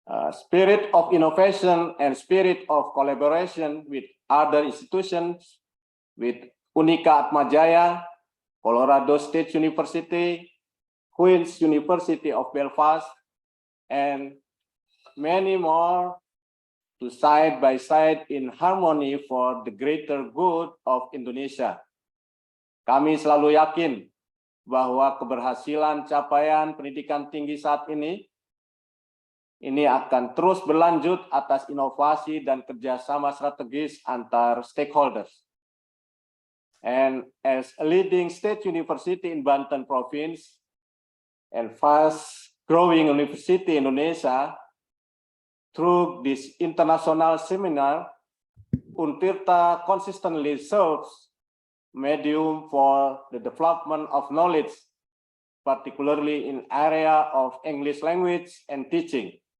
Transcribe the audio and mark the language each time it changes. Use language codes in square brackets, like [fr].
[en] Spirit of innovation and spirit of collaboration with other institutions, with Unika Atmajaya, Colorado State University, Queen's University of Belfast, and many more, to side by side in harmony for the greater good of Indonesia. [id] Kami selalu yakin bahwa keberhasilan capaian pendidikan tinggi saat ini akan terus berlanjut atas inovasi dan kerjasama strategis antar stakeholders. [en] And as a leading state university in Banten province and fast growing university in Indonesia, through this international seminar, Untirta consistently serves medium for the development of knowledge, particularly in area of English language and teaching.